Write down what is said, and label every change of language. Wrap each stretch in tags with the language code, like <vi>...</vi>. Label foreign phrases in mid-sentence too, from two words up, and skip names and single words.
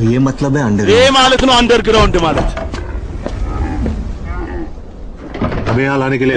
<hi>ये मतलब है अंडर</hi> <am>ይሄ ማለት ነው አንደርግራውንድ ማለት።</am> <hi>हमें यहाँ लाने के लिए</hi>